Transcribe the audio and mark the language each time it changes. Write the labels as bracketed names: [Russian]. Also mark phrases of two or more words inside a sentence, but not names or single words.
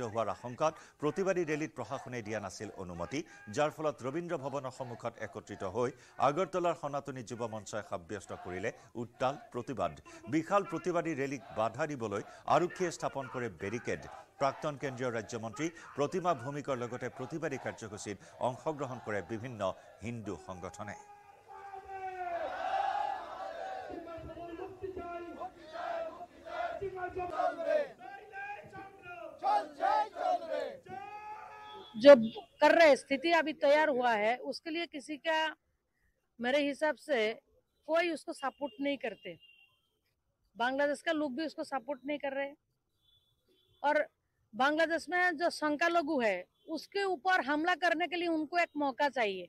[Assamese] হোৱাৰ আশংকাত প্ৰতিবাদী ৰেলীত প্ৰশাসনে দিয়া নাছিল অনুমতি যাৰ ফলত ৰবীন্দ্ৰ ভৱনৰ সন্মুখত একত্ৰিত হৈ আগৰতলাৰ সনাতনী যুৱ মঞ্চই সাব্যস্ত কৰিলে উত্তাল প্ৰতিবাদ বিশাল প্ৰতিবাদী ৰেলীক বাধা দিবলৈ আৰক্ষীয়ে স্থাপন কৰে বেৰিকেড প্ৰাক্তন কেন্দ্ৰীয় ৰাজ্যমন্ত্ৰী প্ৰতিমা ভৌমিকৰ লগতে প্ৰতিবাদী কাৰ্যসূচীত অংশগ্ৰহণ কৰে বিভিন্ন হিন্দু সংগঠনে [Hindi] जो कर रहे स्थिति अभी तैयार हुआ है उसके लिए किसी का मेरे हिसाब से कोई उसको सपोर्ट नहीं करते। बांग्लादेश का लोग भी उसको सपोर्ट नहीं कर रहे और बांग्लादेश में जो संख्यालघु है उसके ऊपर हमला करने के लिए उनको एक मौका चाहिए।